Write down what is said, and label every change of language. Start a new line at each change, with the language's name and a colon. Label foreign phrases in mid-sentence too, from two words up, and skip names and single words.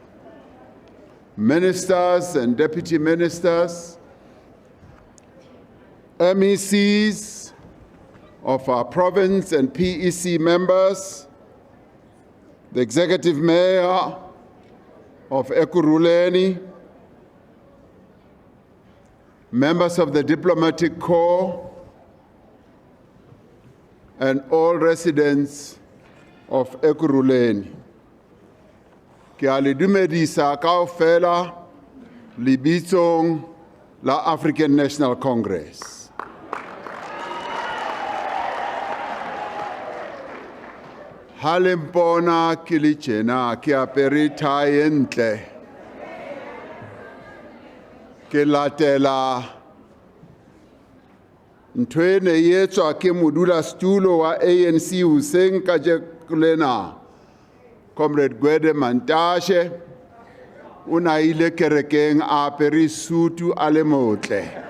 English: ministers and deputy ministers, MECs of our province and PEC members, the executive mayor of Ekurhuleni, members of the diplomatic corps, and all residents of Ekurhuleni.
Southern Sotho: Ke a le dumedisa kaofela lebitsong la African National Congress. Ha le mpona ke le tjena ke apere tie ntle, ke latela ntho e ne e etswa ke modulasetulo wa ANC hoseng kajeno lena, Comrade Gwede Montage, o na ile kerekeng a apere sutu a le motle.